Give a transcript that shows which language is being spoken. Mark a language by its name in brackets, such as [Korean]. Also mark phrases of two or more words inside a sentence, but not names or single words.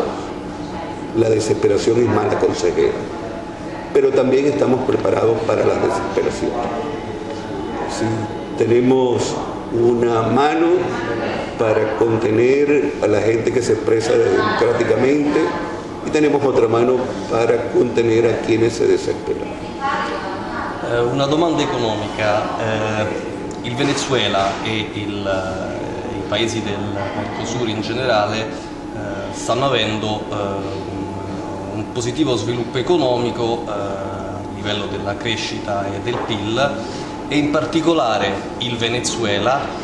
[Spanish] La desesperación es mala consejera, pero también estamos preparados para la desesperación. Sí, tenemos una mano para contener a la gente que se expresa democráticamente y tenemos otra mano para contener a quienes se desesperan. [Italian] Una domanda economica. Il Venezuela e i paesi del Mercosur in generale stanno avendo un positivo sviluppo economico a livello della crescita e del PIL, e in particolare il Venezuela